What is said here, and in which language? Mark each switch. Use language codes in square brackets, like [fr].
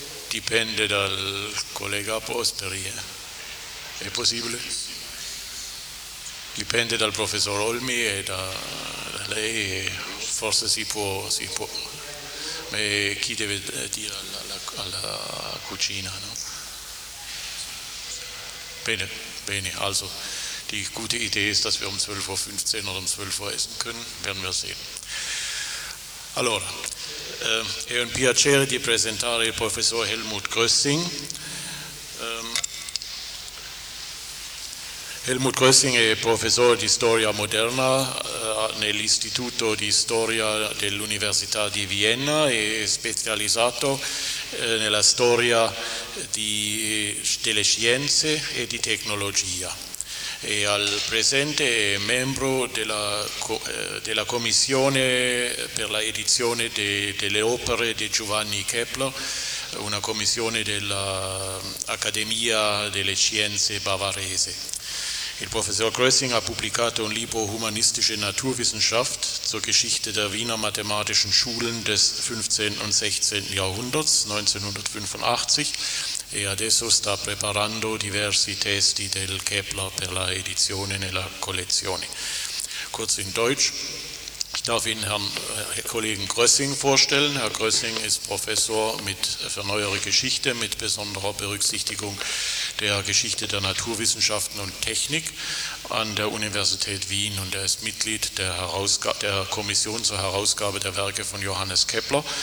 [it] Dipende dal collega Prosperi. È possibile? Dipende dal professor Olmi e da lei. Forse si può. Ma chi deve dire alla cucina, no? Bene, [de] also die gute Idee ist, dass wir um 12.15 Uhr oder um 12 Uhr essen können, werden wir sehen. [it] Allora, è un piacere di presentare il professor Helmut Grössing. Helmut Grössing è professore di storia moderna nell'Istituto di Storia dell'Università di Vienna e specializzato nella storia delle scienze e di tecnologia. E al presente è membro della commissione per la edizione delle opere di Giovanni Kepler, una commissione dell'Accademia delle Scienze Bavarese. Il professor Grössing ha pubblicato un libro Humanistische Naturwissenschaft zur Geschichte der Wiener Mathematischen Schulen des 15. und 16. Jahrhunderts, 1985, e adesso sta preparando diversi testi del Kepler per la edizione nella collezione. [de] Kurz in Deutsch, ich darf Ihnen Herrn Kollegen Grössing vorstellen. Herr Grössing ist Professor für neuere Geschichte mit besonderer Berücksichtigung der Geschichte der Naturwissenschaften und Technik an der Universität Wien und er ist Mitglied der Kommission zur Herausgabe der Werke von Johannes Kepler.